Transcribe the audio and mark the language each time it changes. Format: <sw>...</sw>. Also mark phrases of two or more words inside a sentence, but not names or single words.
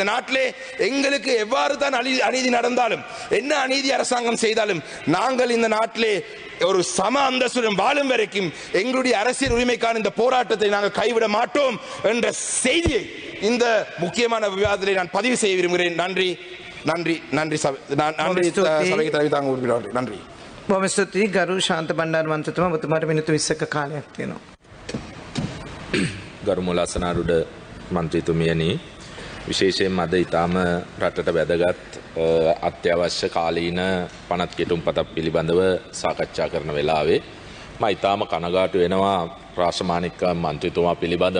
<ta>இந்த நாட்டிலே எங்களுக்கு எவ்வாறு தான் அநீதி நடந்தாலும், என்ன அநீதி அரசாங்கம் செய்தாலும், நாங்கள் இந்த நாட்டிலே ஒரு சம அந்தஸ்துடன் வாழும் வரைக்கும் எங்களுடைய அரசியல் உரிமைக்கான இந்த போராட்டத்தை நாங்கள் கைவிட மாட்டோம் என்ற செய்தியை இந்த முக்கியமான விவாதத்தை நான் பதிவு செய்ய விரும்புகிறேன். நன்றி நன்றி நன்றி சபைக்கு தலைமை தாங்க உறுப்பினர் நன்றி.</ta> <si>බොහොම ස්තුතියි ගරු ශාන්ත බණ්ඩාර මන්ත්‍රීතුමා, ඔබතුමාට මිනිත්තු 20ක කාලයක් තියෙනවා. ගරු මුලසනාරුඩ මන්ත්‍රීතුමියනි, විශේෂයෙන්ම අද ඊටාම රටට වැදගත් අත්‍යවශ්‍ය කාලීන පනත් කෙටුම්පතක් පිළිබඳව සාකච්ඡා කරන වෙලාවේ මම ඊටාම කනගාටු වෙනවා රාශමානික මන්ත්‍රීතුමා පිළිබඳව.</si>